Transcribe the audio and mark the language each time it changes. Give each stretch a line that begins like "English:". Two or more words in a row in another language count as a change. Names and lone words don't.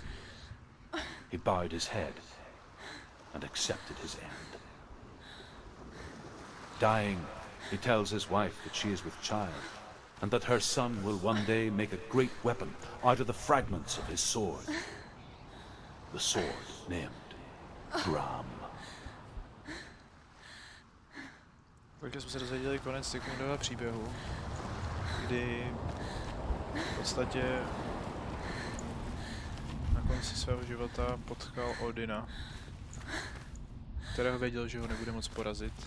English: He bowed his head and accepted his end. Dying, he tells his wife that she is with child, and that her son will one day make a great weapon out of the fragments of his sword. The sword named Gram.
Czech: Takže jsme se dozvěděli konec Sigmundova příběhu, kdy v podstatě na konci svého života potkal Odina, kterého věděl, že ho nebude moc porazit.